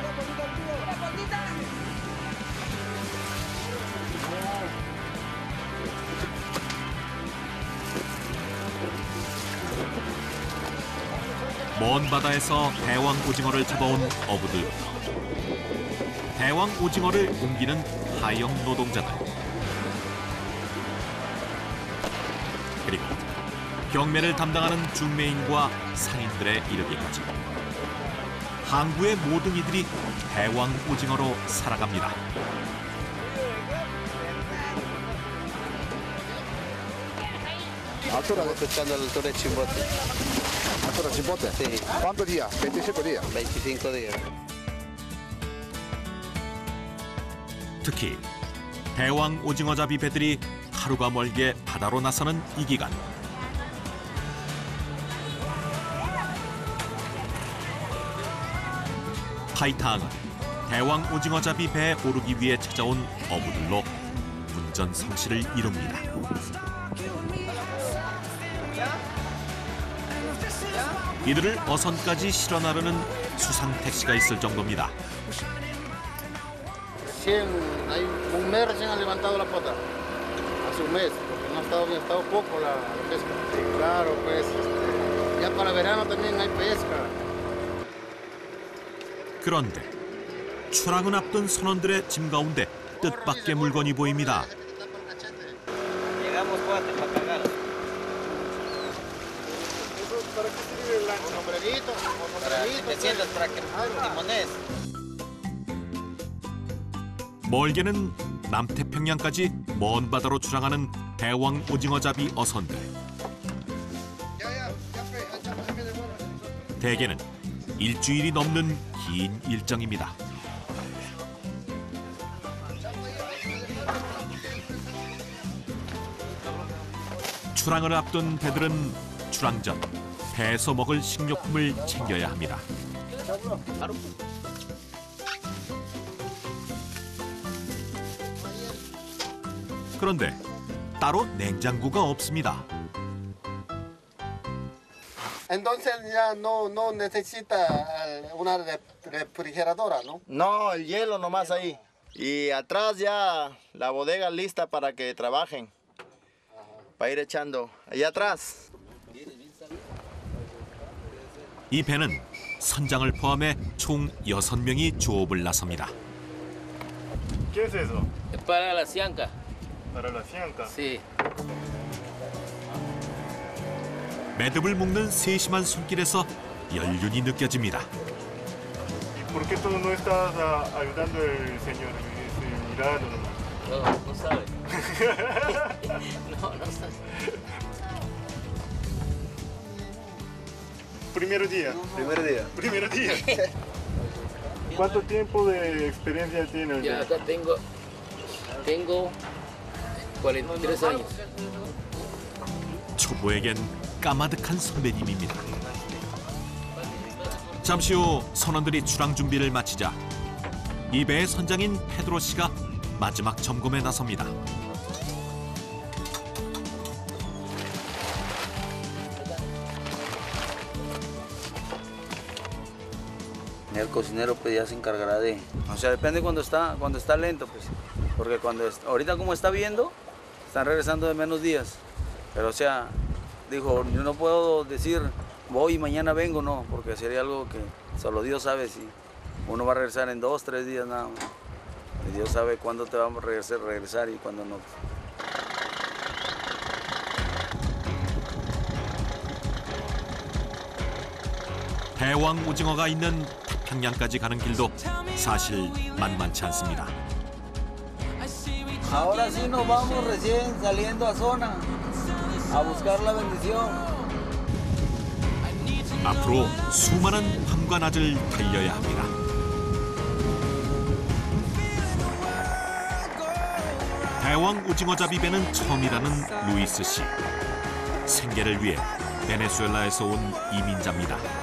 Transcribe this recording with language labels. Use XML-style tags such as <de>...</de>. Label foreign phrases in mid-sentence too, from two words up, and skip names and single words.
<ko>먼 바다에서 대왕 오징어를 잡아온 어부들부터 대왕 오징어를 옮기는 하영 노동자들, 그리고 경매를 담당하는 중매인과 상인들에 이르기까지 항구의 모든 이들이 대왕 오징어로 살아갑니다.</ko> <es>Estamos pescando a la altura de Chimbote. ¿Altura de Chimbote? Sí. ¿Cuántos días? 25 días. 25 días.</es> <ko>특히 대왕 오징어잡이 배들이 하루가 멀게 바다로 나서는 이 기간, 파이타항은 대왕 오징어잡이 배에 오르기 위해 찾아온 어부들로 운전성시를 이룹니다. 이들을 어선까지 실어 나르는 수상 택시가 있을 정도입니다.</ko> <es>Hay un mes recién han levantado la pota, hace un mes, porque no ha estado bien, ha estado poco la pesca. Claro, pues ya para verano también hay pesca.</es> <ko>그런데 출항을 앞둔 선원들의 짐 가운데 뜻밖의 물건이 보입니다.</ko> <es>Llegamos cuatro para cargar. ¿Para qué sirve el lancha? Sombrerito, sombrerito. Te sientas para que timones.</es> <ko>멀게는 남태평양까지 먼 바다로 출항하는 대왕 오징어잡이 어선들. 대개는 일주일이 넘는 긴 일정입니다. 출항을 앞둔 배들은 출항 전 배에서 먹을 식료품을 챙겨야 합니다. 그런데 따로 냉장고가 없습니다.</ko> <es>Entonces ya no necesita una refrigeradora, ¿no? No, el hielo nomás ahí. Y atrás ya la bodega lista para que trabajen. Para ir echando allá atrás.</es> <ko>이 배는 선장을 포함해 총 6명이 조업을 나섭니다.</ko> <es>¿Qué es eso? Para la cianca. Para la cianca. Sí.</es> <ko>매듭을 묶는 세심한 손길에서 연륜이 느껴집니다.</ko> <es>¿Y por qué tú no estás ayudando al señor? Mirando nomás. No sabe. No sabe. Primer día. Primer día. Primer día. ¿Cuánto tiempo de experiencia tienes? Ya acá tengo 43 años.</es> <ko>초보에겐 까마득한 선배님입니다. 잠시 후 선원들이 출항 준비를 마치자 이 배의 선장인 페드로 씨가 마지막 점검에 나섭니다.</ko> <es>El cocinero pues ya se encargará de... O sea, depende cuando está lento, pues. Porque ahorita como está viendo, están regresando de menos días. Pero o sea, dijo, yo no puedo decir voy y mañana vengo, no, porque sería algo que solo Dios sabe si uno va a regresar en 2, 3 días nada más. Y Dios sabe cuándo te vamos a regresar y cuándo no.</es> <ko>대왕 오징어가 있는 태평양까지 가는 길도 사실 만만치 않습니다.</ko> <es>Ahora sí nos vamos recién saliendo a zona a buscar la bendición.</es> <ko>앞으로 수많은 밤과 낮을 달려야 합니다. 대왕 오징어잡이 배는 처음이라는 루이스 씨. 생계를 위해 베네수엘라에서 온 이민자입니다.</ko>